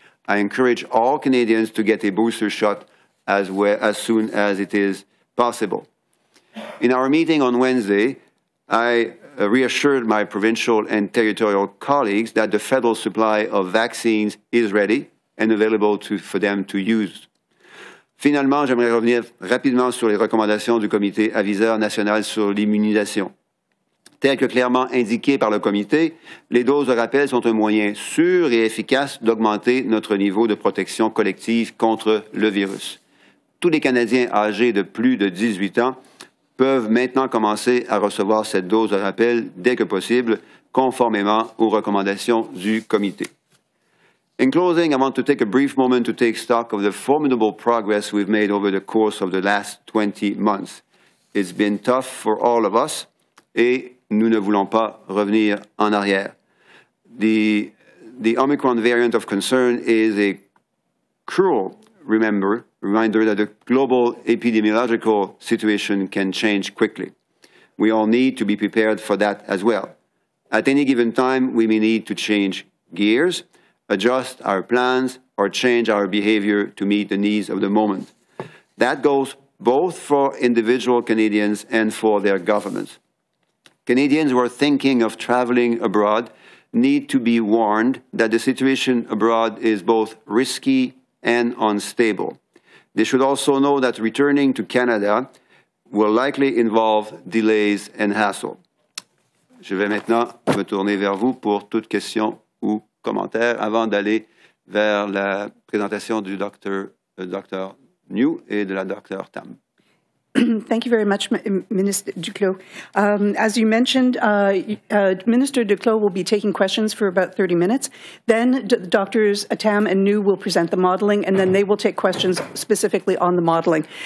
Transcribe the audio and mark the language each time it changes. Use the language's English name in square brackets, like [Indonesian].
[English] I encourage all Canadians to get a booster shot as soon as it is possible. In our meeting on Wednesday, I reassured my provincial and territorial colleagues that the federal supply of vaccines is ready and available for them to use. [French] Finalement, j'aimerais revenir rapidement sur les recommandations du Comité aviseur national sur l'immunisation. Tel que clairement indiqué par le Comité, les doses de rappel sont un moyen sûr et efficace d'augmenter notre niveau de protection collective contre le virus. Tous les Canadiens âgés de plus de 18 ans peuvent maintenant commencer à recevoir cette dose de rappel dès que possible, conformément aux recommandations du Comité. [English] In closing, I want to take a brief moment to take stock of the formidable progress we've made over the course of the last 20 months. It's been tough for all of us, [French] et nous ne voulons pas revenir en arrière. [English] The Omicron variant of concern is a cruel reminder that the global epidemiological situation can change quickly. We all need to be prepared for that as well. At any given time, we may need to change gears, adjust our plans, or change our behavior to meet the needs of the moment. That goes both for individual Canadians and for their governments. Canadians who are thinking of traveling abroad need to be warned that the situation abroad is both risky and unstable. They should also know that returning to Canada will likely involve delays and hassle. [French] Je vais maintenant me tourner vers vous pour toute question ou commentaire avant d'aller vers la présentation du Dr. Njoo et de la Dr. Tam. [English] Thank you very much, Minister Duclos. As you mentioned, Minister Duclos will be taking questions for about 30 minutes. Then Drs. Tam and Njoo will present the modeling, and then they will take questions specifically on the modeling.